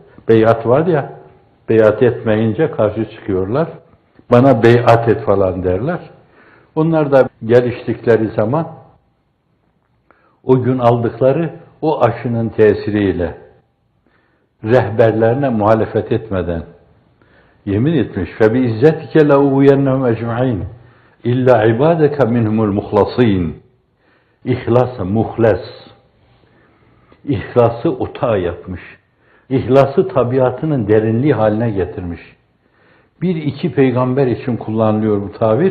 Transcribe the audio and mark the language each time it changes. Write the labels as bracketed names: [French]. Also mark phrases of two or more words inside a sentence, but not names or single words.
[Turkish] Beyat var ya, beyat etmeyince karşı çıkıyorlar. Bana beyat et falan derler. Onlar da geliştikleri zaman o gün aldıkları o aşının tesiriyle rehberlerine muhalefet etmeden yemin etmiş. [Arabic] فَبِإِزَّتِكَ لَاُوْيَنَّهُمْ اَجْمَعِينَ إلا عبادك منهم المخلصين. [Turkish] İhlası, muhles. İhlası otağı yapmış. İhlası tabiatının derinliği haline getirmiş. Bir iki peygamber için kullanılıyor bu tabir.